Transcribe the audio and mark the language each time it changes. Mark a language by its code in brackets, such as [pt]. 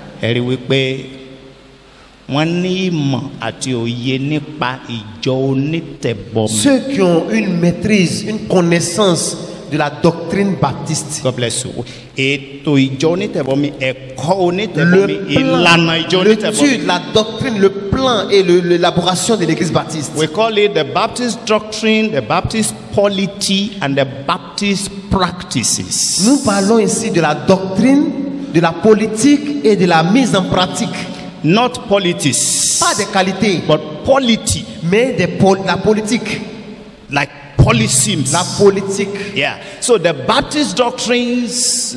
[yo] Ẹ rí wípé wọ́n ní ìmọ̀ àti òye nípa ìjọ onítẹ̀bọmi. [fr] ceux qui ont une maîtrise, une connaissance de la doctrine baptiste. [en] God bless you. [yo] Ètò ìjọ onítẹ̀bọmi, ẹ̀kọ́ onítẹ̀bọmi, ìlànà ìjọ onítẹ̀bọmi. [fr] l'étude, la doctrine, le plan et l'élaboration de l'église baptiste. [en] We call it the Baptist doctrine, the Baptist polity, and the Baptist practices. [fr] Nous parlons ici de la doctrine, de la politique et de la mise en pratique. [en] Not politics, [fr] Pas des qualités, [en] but polity, [fr] mais la politique. [en] like policies. [fr] La politique. [en] Yeah. So the Baptist doctrines,